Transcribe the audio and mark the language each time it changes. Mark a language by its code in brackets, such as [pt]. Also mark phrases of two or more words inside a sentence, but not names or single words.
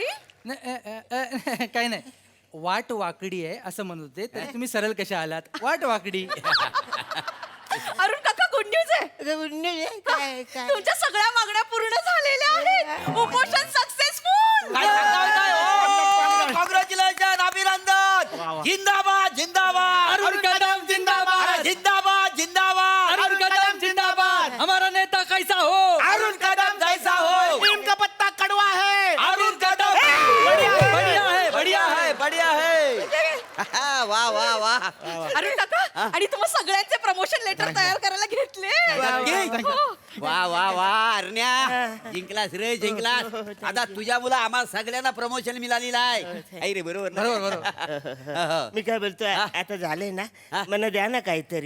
[mr] काही नाही, वाट वाकडी आहे असं म्हणत होते, तरी तुम्ही सरळ कशा आलात. वाट वाकडी. अरुण काका गुड न्यूज आहे. काय काय तुमच्या सगळ्या मागण्या पूर्ण झालेल्या आहेत. उपोषण सक्सेसफुल. काय सांगताय काय? ओ, कॉंग्रॅच्युलेशन, अभिनंदन. वा, वा. जिंदाबाद जिंदाबाद. अरुण कदम जिंदाबाद. अरे, जिंदाबाद जिंदाबाद. [hi] अरुण कदम जिंदाबाद. हमारा नेता कैसा हो. अरुण कदम जैसा हो. नीम का पत्ता कड़वा है. अरुण कदम बढ़िया है बढ़िया है बढ़िया है. वाह वाह वाह. [mr] अरुण काका आणि तुम्ही सगळ्यांचे प्रमोशन लेटर तयार करायला घेतले. हो. वा वा वा अरण्या, जिंकलास रे जिंकलास. आता तुझ्या मुला आम्हाला सगळ्यांना प्रमोशन मिळालेलं आहे. आई रे बरोबर ना? बरोबर बरोबर. मी काय बोलतोय, आता झालंय ना, मला द्या ना काहीतरी.